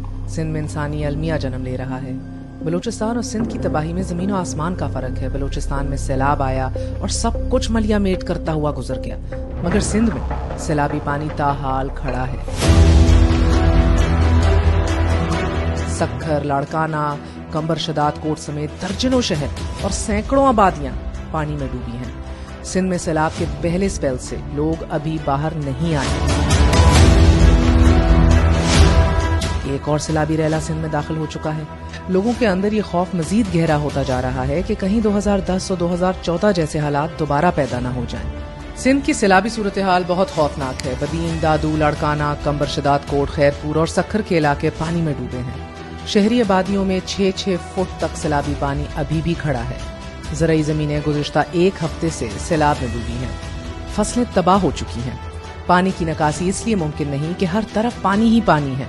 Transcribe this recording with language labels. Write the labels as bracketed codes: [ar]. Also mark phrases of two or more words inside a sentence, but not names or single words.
[ur] سندھ میں انسانی المیہ جنم لے رہا ہے۔ بلوچستان اور سندھ کی تباہی میں زمین اور آسمان کا فرق ہے. بلوچستان میں سیلاب آیا اور سب کچھ ملیا میٹ کرتا ہوا گزر گیا، مگر سندھ میں سیلابی پانی تاحال کھڑا ہے. सक्खर, لاڑکانہ، قمبر شہداد کوٹ سمیت درجنوں شہر اور سیکڑوں آبادیاں پانی میں ڈوبی ہیں. سندھ میں سیلاب کے پہلے اسپیل سے لوگ ابھی باہر نہیں آئے. ایک اور سیلابی ریلا سندھ میں داخل ہو چکا ہے. لوگوں کے اندر یہ خوف مزید گہرا ہوتا جا رہا ہے کہ کہیں 2010 اور 2014 جیسے حالات دوبارہ پیدا نہ ہو جائیں. سندھ کی سیلابی صورت حال بہت خوفناک ہے. بدین، دادو، لاڑکانہ، قمبر شہداد کوٹ، خیرپور اور سکھر کے علاقے پانی میں ڈوبے ہیں. شہری آبادیوں میں 6-6 فٹ تک سیلابی پانی ابھی بھی کھڑا ہے. زرعی زمینیں گزشتہ ایک ہفتے سے سیلاب میں ڈوبی ہیں. فصلیں تباہ ہو چکی ہیں. پانی کی نکاسی اس لیے ممکن نہیں کہ ہر طرف پانی ہی پانی ہے.